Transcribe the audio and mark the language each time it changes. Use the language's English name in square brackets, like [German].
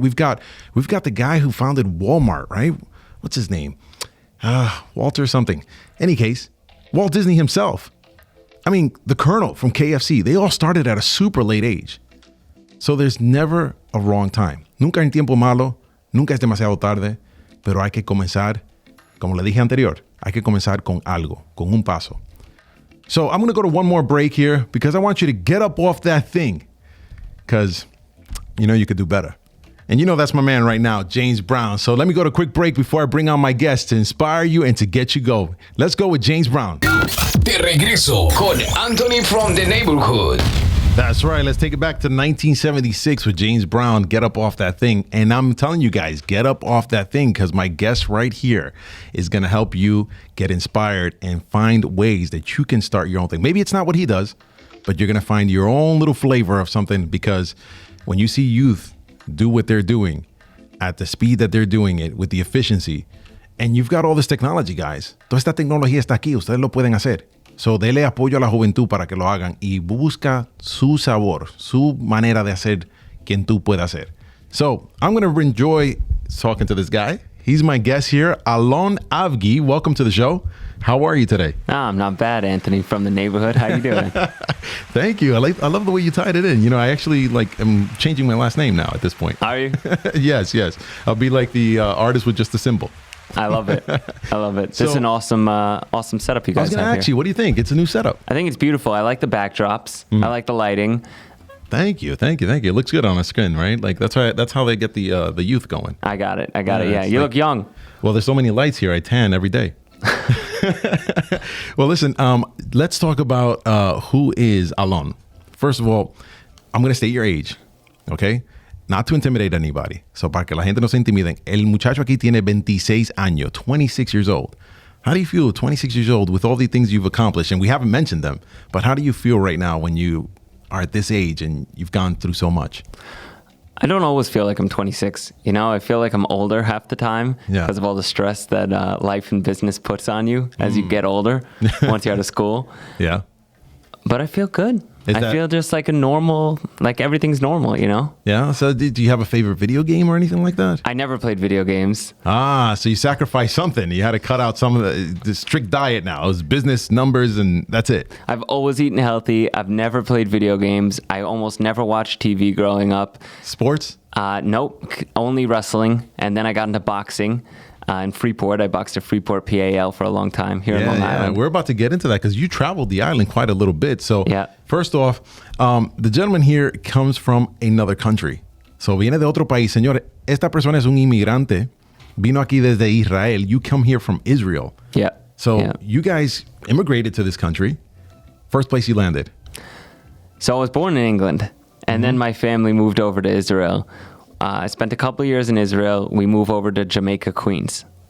[English] We've got the guy who founded Walmart, right? What's his name? Walter something. Any case, Walt Disney himself. I mean, the Colonel from KFC. They all started at a super late age. So there's never a wrong time. [Spanish] Nunca hay tiempo malo. Nunca es demasiado tarde. Pero hay que comenzar, como le dije anterior, hay que comenzar con algo, con un paso. [English] So I'm going to go to one more break here because I want you to get up off that thing because you know you could do better. And you know that's my man right now, James Brown. So let me go to a quick break before I bring on my guest to inspire you and to get you going. Let's go with James Brown. [Spanish] De regreso con Anthony from the neighborhood. [English] That's right. Let's take it back to 1976 with James Brown. Get up off that thing. And I'm telling you guys, get up off that thing because my guest right here is going to help you get inspired and find ways that you can start your own thing. Maybe it's not what he does, but you're going to find your own little flavor of something because when you see youth do what they're doing at the speed that they're doing it with the efficiency, and you've got all this technology, guys. [Spanish] Toda esta tecnología está aquí. Ustedes lo pueden hacer. So, dele apoyo a la juventud para que lo hagan y busca su sabor, su manera de hacer quien tú puedas ser. [English] So, I'm going to enjoy talking to this guy. He's my guest here, Allon Avgi. Welcome to the show. How are you today? I'm not bad, Anthony, from the neighborhood. How you doing? Thank you. I love the way you tied it in. You know, I actually am changing my last name now at this point. Are you? Yes. I'll be like the artist with just a symbol. I love it. This is an awesome setup you guys have here. I was going to ask you, what do you think? It's a new setup. I think it's beautiful. I like the backdrops. I like the lighting. Thank you. It looks good on a screen, right? Like that's how they get the youth going. I got it. Yeah, you look young. Well, there's so many lights here. I tan every day. Well, listen. Let's talk about who is Allon. First of all, I'm going to state your age. Okay. Not to intimidate anybody. [Spanish] So, para que la gente no se intimiden, el muchacho aquí tiene 26 años, [English] 26 years old. How do you feel 26 years old with all the things you've accomplished? And we haven't mentioned them, but how do you feel right now when you are at this age and you've gone through so much? I don't always feel like I'm 26. You know, I feel like I'm older half the time because of all the stress that life and business puts on you as you get older, once you're out of school. Yeah. But I feel good. I feel just like a normal, like everything's normal, you know? Yeah. So do you have a favorite video game or anything like that? I never played video games. So you sacrificed something. You had to cut out some of the strict diet now. It was business, numbers, and that's it. I've always eaten healthy. I've never played video games. I almost never watched TV growing up. Sports? Nope. Only wrestling. And then I got into boxing. In Freeport. I boxed at Freeport PAL for a long time here in Long Island. We're about to get into that because you traveled the island quite a little bit. So first off, the gentleman here comes from another country. [Spanish] So viene de otro país. Señor, esta persona es un inmigrante. Vino aquí desde Israel. [English] You come here from Israel. Yeah. So you guys immigrated to this country. First place you landed. So I was born in England. And then my family moved over to Israel. I spent a couple of years in Israel. We moved over to Jamaica, Queens.